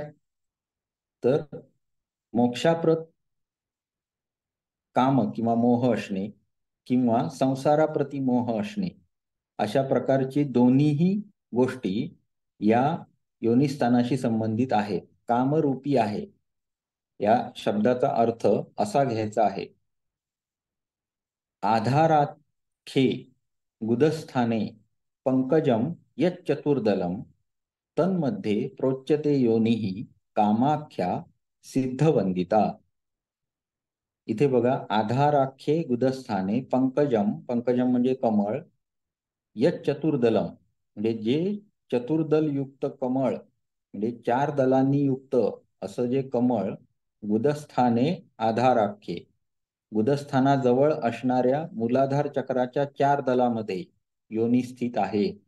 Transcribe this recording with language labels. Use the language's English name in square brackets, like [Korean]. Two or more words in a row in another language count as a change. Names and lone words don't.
[Marathi] तर मोक्षाप्रत काम किंवा मोह असणे, किंवा संसाराप्रती मोह असणे, अशा प्रकारची दोन्हीही गोष्टी या योनिस्थानाशी संबंधित आहेत, कामरूपी आहे. या शब्दाचा अर्थ असा घ्यायचा आहे: [Sanskrit] आधाराख्ये गुदस्थाने पंकजम यच्चतुर्दलम तन्मध्ये प्रोच्यते योनिः कामाख्या सिद्धवंदिता. [Marathi] इथे बघा, [Sanskrit] आधाराख्ये गुदस्थाने पंकजम, [Marathi] पंकजम म्हणजे कमळ, यच्चतुर्दलम म्हणजे जे चतुर्दल युक्त कमळ म्हणजे 4 दलांनी युक्त असं जे कमळ [Sanskrit] गुदस्थाने आधाराख्ये, [Marathi] गुदस्थानाजवळ असणाऱ्या मूलाधार चक्राच्या 4 दलामध्ये योनी स्थित आहे.